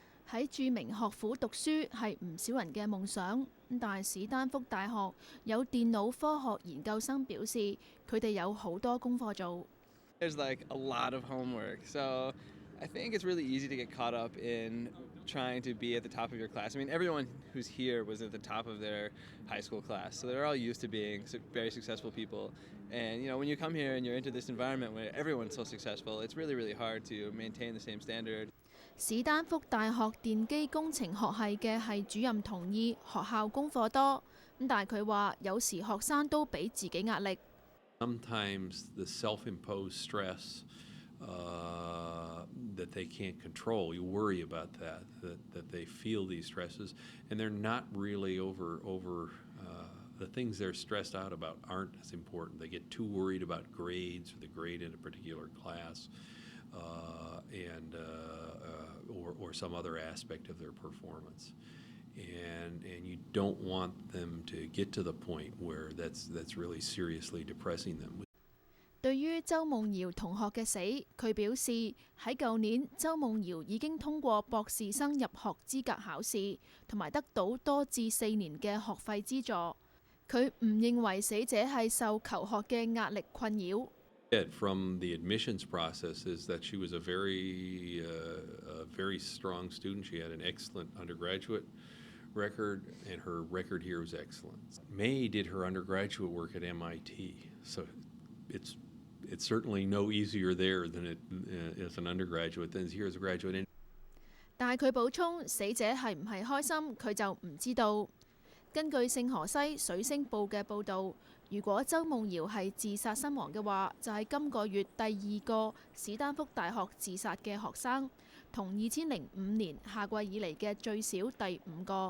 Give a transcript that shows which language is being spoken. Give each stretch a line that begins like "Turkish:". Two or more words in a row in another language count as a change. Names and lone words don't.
Cantonese: 喺著名學府讀書係唔少人嘅夢想，但係史丹福大學有電腦科學研究生表示，佢哋有好多功課做。
English: There's like a lot of homework, so I think it's really easy to get caught up in trying to be at the top of your class. I mean, everyone who's here was at the top of their high school class, so they're all used to being very successful people. And when you come here and you're into this environment where everyone's so successful, it's really, really hard to maintain the same standard.
Cantonese: 史丹福大學電機工程學系嘅系主任同意學校功課多，但係佢話有時學生都俾自己壓力。
English: Sometimes the self-imposed stress that they can't control, you worry about that they feel these stresses, and they're not really the things they're stressed out about aren't as important. They get too worried about grades or the grade in a particular class, or some other aspect of their performance. And you don't want them to get to the point where that's really seriously depressing them.
Cantonese: 對於周夢瑤同學嘅死，佢表示喺舊年周夢瑤已經通過博士生入學資格考試，同埋得到多至4年嘅學費資助。佢唔認為死者係受求學嘅壓力困擾。
English: From the admissions process is that she was a very strong student. She had an excellent undergraduate record, and her record here was excellent. May did her undergraduate work at MIT, so it's certainly no easier there than it as an undergraduate than here as a graduate.
Cantonese: 但係佢補充，死者係唔係開心，佢就唔知道。根據聖荷西水星報嘅報導，如果周夢瑤係自殺身亡嘅話，就係今個月第2個史丹福大學自殺嘅學生，同2005年夏季以嚟嘅最少第5個。